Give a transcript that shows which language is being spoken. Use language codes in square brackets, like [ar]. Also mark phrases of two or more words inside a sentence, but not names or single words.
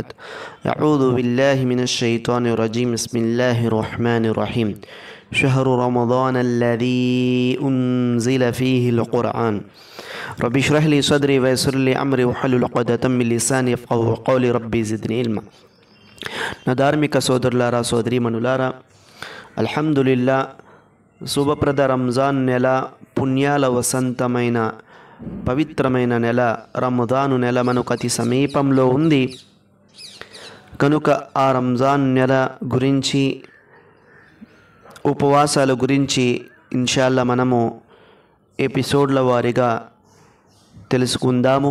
[ar] أعوذ بالله من الشيطان الرجيم. بسم الله الرحمن الرحيم. شهر رمضان الذي أنزل فيه القرآن رب اشرح لي صدري ويسر لي أمري واحلل عقدة من لساني يفقهوا قولي ربي زدني علما. [te] నా ధార్మిక సోదరులారా సోదరీమణులారా, అల్హమ్దులిల్లా శుభప్రద రంజాన్ నెల, పుణ్యాల వసంతమైన పవిత్రమైన నెల రమదాను నెల మనకు అతి సమీపంలో ఉంది. కనుక ఆ రంజాన్ నెల గురించి, ఉపవాసాల గురించి ఇన్షాల్లా మనము ఎపిసోడ్ల వారీగా తెలుసుకుందాము.